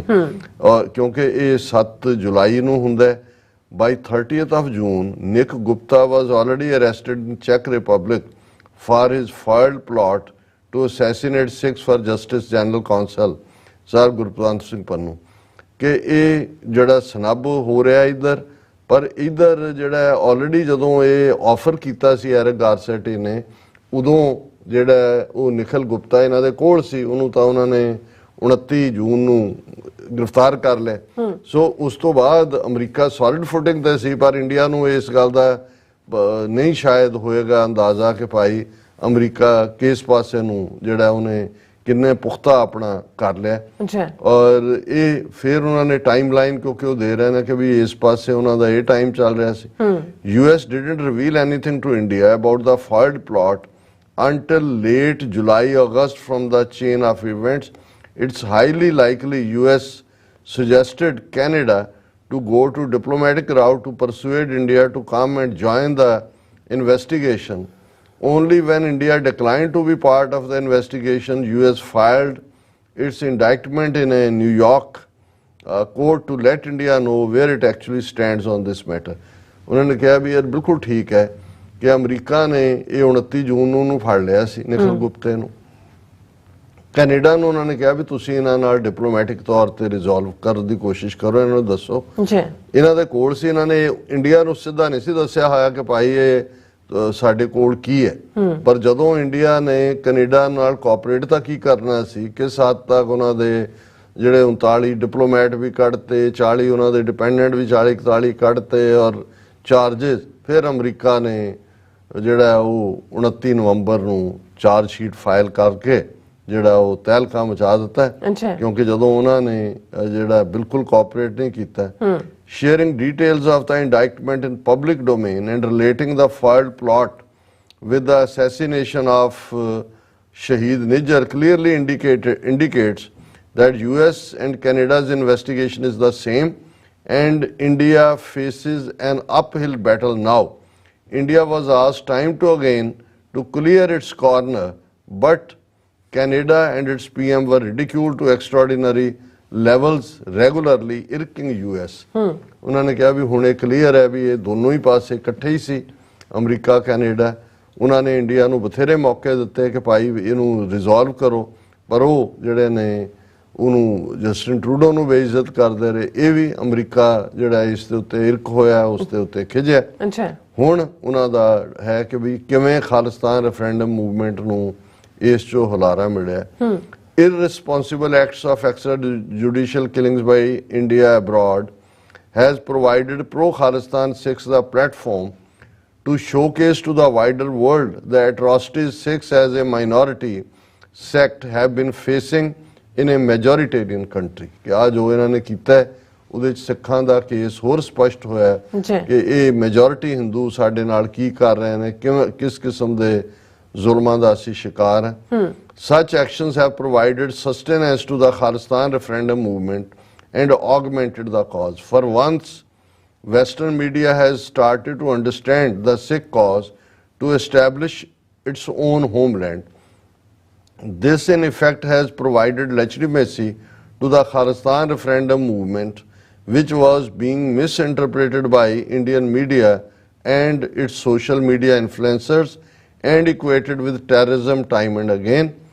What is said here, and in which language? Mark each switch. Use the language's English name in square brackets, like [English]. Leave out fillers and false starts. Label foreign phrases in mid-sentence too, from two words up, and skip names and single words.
[Punjabi] ਔਰ ਕਿਉਂਕਿ ਇਹ 7 ਜੁਲਾਈ ਨੂੰ ਹੁੰਦਾ, [English] by 30th of June Nick Gupta was already arrested in Czech Republic for his foiled plot to assassinate Sikhs for Justice General Counsel [Punjabi] ਸਰ ਗੁਰਪ੍ਰੀਤ ਸਿੰਘ ਪੰਨੂ, ਕਿ ਇਹ ਜਿਹੜਾ ਸਨੱਬ ਹੋ ਰਿਹਾ ਇੱਧਰ, ਪਰ ਇੱਧਰ ਜਿਹੜਾ ਆਲਰੇਡੀ ਜਦੋਂ ਇਹ ਆਫਰ ਕੀਤਾ ਸੀ ਐਰਿਕ ਗਾਰਸੈਟੀ ਨੇ, ਉਦੋਂ ਜਿਹੜਾ ਉਹ ਨਿਖਿਲ ਗੁਪਤਾ ਇਹਨਾਂ ਦੇ ਕੋਲ ਸੀ, ਉਹਨੂੰ ਤਾਂ ਉਹਨਾਂ ਨੇ 29 ਜੂਨ ਨੂੰ ਗ੍ਰਿਫਤਾਰ ਕਰ ਲਿਆ। ਸੋ ਉਸ ਤੋਂ ਬਾਅਦ ਅਮਰੀਕਾ [English] solid footing [Punjabi] ਤੇ ਸੀ, ਪਰ ਇੰਡੀਆ ਨੂੰ ਇਸ ਗੱਲ ਦਾ ਨਹੀਂ ਸ਼ਾਇਦ ਹੋਏਗਾ ਅੰਦਾਜ਼ਾ ਕਿ ਭਾਈ ਅਮਰੀਕਾ ਕਿਸ ਪਾਸੇ ਨੂੰ ਜਿਹੜਾ ਉਹਨੇ ਕਿੰਨੇ ਪੁਖਤਾ ਆਪਣਾ ਕਰ ਲਿਆ। ਔਰ ਇਹ ਫਿਰ ਉਹਨਾਂ ਨੇ [English] time line [Punjabi] ਕਿਉਂਕਿ ਉਹ ਦੇ ਰਹੇ ਨੇ ਕਿ ਵੀ ਇਸ ਪਾਸੇ ਉਹਨਾਂ ਦਾ ਇਹ ਟਾਈਮ ਚੱਲ ਰਿਹਾ ਸੀ। [English] US didn't reveal anything to India about the foiled plot until late July-August from the chain of events. It's highly likely US suggested Canada to go to diplomatic route to persuade India to come and join the investigation. Only when India declined to be part of the investigation, US filed its indictment in a New York court to let India know where it actually stands on this matter. [Hindi] उन्होंने कहा भी यार बिल्कुल ठीक है कि अमरीका ने ये 29 जून [Punjabi] ਨੂੰ ਫੜ ਲਿਆ ਸੀ ਨਿਖਿਲ ਗੁਪਤੇ ਨੂੰ, ਕੈਨੇਡਾ ਨੂੰ ਉਹਨਾਂ ਨੇ ਕਿਹਾ ਵੀ ਤੁਸੀਂ ਇਹਨਾਂ ਨਾਲ ਡਿਪਲੋਮੈਟਿਕ ਤੌਰ ਤੇ ਰਿਜ਼ੋਲਵ ਕਰਨ ਦੀ ਕੋਸ਼ਿਸ਼ ਕਰੋ, ਇਹਨਾਂ ਨੂੰ ਦੱਸੋ। ਇਹਨਾਂ ਦੇ ਕੋਲ ਸੀ, ਇਹਨਾਂ ਨੇ ਇੰਡੀਆ ਨੂੰ ਸਿੱਧਾ ਨਹੀਂ ਸੀ ਦੱਸਿਆ ਹੋਇਆ ਕਿ ਭਾਈ ਇਹ ਸਾਡੇ ਕੋਲ ਕੀ ਹੈ, ਪਰ ਜਦੋਂ ਇੰਡੀਆ ਨੇ ਕੈਨੇਡਾ ਨਾਲ ਕੋਆਪਰੇਟ ਤਾਂ ਕੀ ਕਰਨਾ ਸੀ, ਕਿਸ ਹੱਦ ਤੱਕ ਉਹਨਾਂ ਦੇ ਜਿਹੜੇ 39 ਡਿਪਲੋਮੈਟ ਵੀ ਕੱਢਤੇ, 40 ਉਹਨਾਂ ਦੇ ਡਿਪੈਂਡੈਂਟ ਵੀ 40-41 ਕੱਢਤੇ ਔਰ ਚਾਰਜਿਸ, ਫਿਰ ਅਮਰੀਕਾ ਨੇ ਜਿਹੜਾ ਉਹ 29 ਨਵੰਬਰ ਨੂੰ [English] charge sheet file [Punjabi] ਕਰਕੇ ਜਿਹੜਾ ਉਹ ਤਹਿਲਕਾ ਮਚਾ ਦਿੱਤਾ, ਕਿਉਂਕਿ ਜਦੋਂ ਉਹਨਾਂ ਨੇ ਜਿਹੜਾ ਬਿਲਕੁਲ ਕੋਆਪਰੇਟ ਨਹੀਂ ਕੀਤਾ। [English] Sharing details of the indictment in public domain and relating the foiled plot with the assassination of Shaheed Nijjar clearly indicates that US and Canada's investigation is the same and India faces an uphill battle now. India was asked time to again to clear its corner, but Canada and its PM were ridiculed to extraordinary levels regularly, irking US. [Punjabi] ਉਹਨਾਂ ਨੇ ਕਿਹਾ ਵੀ ਹੁਣ ਇਹ ਕਲੀਅਰ ਹੈ ਵੀ ਇਹ ਦੋਨੋਂ ਹੀ ਪਾਸੇ ਇਕੱਠੇ ਹੀ ਸੀ, ਅਮਰੀਕਾ ਕੈਨੇਡਾ। ਉਹਨਾਂ ਨੇ ਇੰਡੀਆ ਨੂੰ ਬਥੇਰੇ ਮੌਕੇ ਦਿੱਤੇ ਕਿ ਭਾਈ ਇਹਨੂੰ ਰਿਜ਼ੋਲਵ ਕਰੋ, ਪਰ ਉਹ ਜਿਹੜੇ ਨੇ ਉਹਨੂੰ ਜਸਟਿਨ ਟਰੂਡੋ ਨੂੰ ਬੇਇੱਜ਼ਤ ਕਰਦੇ ਰਹੇ। ਇਹ ਵੀ ਅਮਰੀਕਾ ਜਿਹੜਾ ਇਸ ਦੇ ਉੱਤੇ ਇਰਕ ਹੋਇਆ, ਉਸ ਦੇ ਉੱਤੇ ਖਿਝਿਆ। ਹੁਣ ਉਹਨਾਂ ਦਾ ਹੈ ਕਿ ਵੀ ਕਿਵੇਂ ਖਾਲਿਸਤਾਨ [English] referendum movement [Punjabi] ਨੂੰ ਇਸ ਚੋਂ ਹੁਲਾਰਾ ਮਿਲਿਆ। [English] Irresponsible acts of extrajudicial killings by India abroad has provided pro-Khalistan Sikhs the platform to showcase to the wider world the atrocities Sikhs as a minority sect have been facing in a majoritarian country. [Punjabi] ਕਿ ਆ ਜੋ ਇਹਨਾਂ ਨੇ ਕੀਤਾ ਉਹਦੇ ਚ ਸਿੱਖਾਂ ਦਾ ਕੇਸ ਹੋਰ ਸਪਸ਼ਟ ਹੋਇਆ ਕਿ ਇਹ ਮੈਜੋਰਿਟੀ ਹਿੰਦੂ ਸਾਡੇ ਨਾਲ ਕੀ ਕਰ ਰਹੇ ਨੇ, ਕਿਸ ਕਿਸਮ ਦੇ ਜ਼ੁਲਮਾਂ ਦਾ ਅਸੀਂ ਸ਼ਿਕਾਰ ਹਾਂ। [English] Such actions have provided sustenance to the Khalistan referendum movement and augmented the cause. For once, Western media has started to understand the Sikh cause to establish its own homeland. This in effect has provided legitimacy to the Khalistan referendum movement, which was being misinterpreted by Indian media and its social media influencers and equated with terrorism time and again.